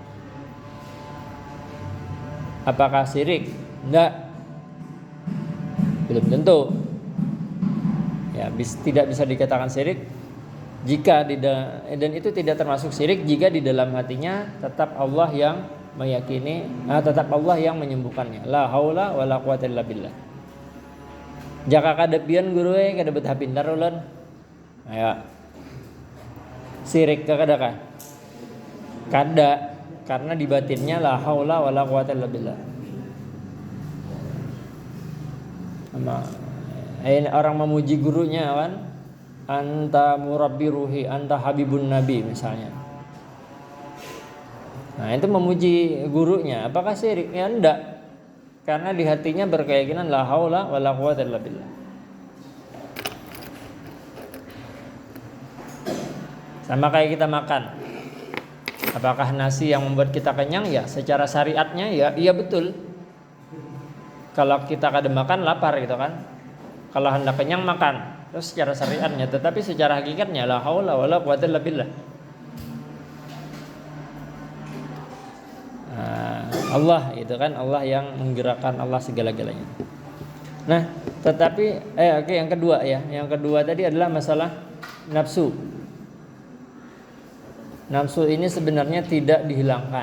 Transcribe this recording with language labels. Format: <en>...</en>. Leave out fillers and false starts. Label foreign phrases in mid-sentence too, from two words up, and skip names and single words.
<id>Apakah syirik? Enggak. Belum tentu. Ya, tidak bisa dikatakan syirik jika dan itu tidak termasuk syirik jika di dalam hatinya tetap Allah yang meyakini, tetap Allah yang menyembuhkannya.</id> <ar>لا حول ولا قوة إلا بالله.</ar> <bjn>Jaka kadepian guru kada betah pintar ulun. Ayo. Sirik kada kah? Kada, karena di batinnya</bjn> <ar>لا حول ولا قوة إلا بالله.</ar> <id>Orang memuji gurunya kan,</id> <ar>أنت مربي روحي، أنت حبيب النبي</ar> <id>misalnya. Nah itu memuji gurunya. Apakah syirik? Ya enggak, karena di hatinya berkeyakinan</id> <ar>لا حول ولا قوة إلا بالله.</ar> <id>Sama kayak kita makan. Apakah nasi yang membuat kita kenyang? Ya secara syariatnya ya iya betul. Kalau kita kada makan lapar gitu kan. Kalau hendak kenyang makan. Terus secara syariatnya, tetapi secara hakikatnya</id> <ar>لا حول ولا قوة إلا بالله.</ar> <id>Allah itu kan, Allah yang menggerakkan, Allah segala-galanya. Nah, tetapi oke, yang kedua ya. Yang kedua tadi adalah masalah nafsu. Nafsu ini sebenarnya tidak dihilangkan.</id>